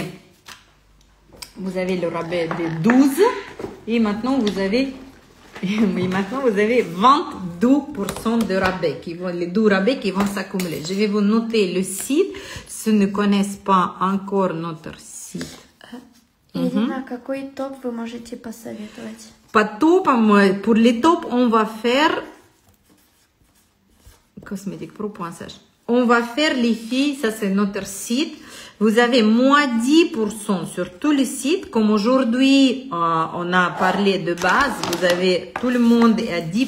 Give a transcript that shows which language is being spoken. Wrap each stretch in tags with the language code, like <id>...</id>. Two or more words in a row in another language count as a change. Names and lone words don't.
<fr>Vous avez le rabais de 12 et maintenant vous avez 22% de rabais les 2 rabais qui vont s'accumuler. Je vais vous noter le site. Si vous ne connaissez pas encore notre site.</fr> <ru>Ирина, какой топ вы можете посоветовать?</ru> <fr>Pas top, pour les tops, on va faire Cosmetic Pro.ch. on va faire les filles, ça c'est notre site. Vous avez moins 10% sur tous les sites. Comme aujourd'hui, on a parlé de base, vous avez tout le monde est à 10%.</fr>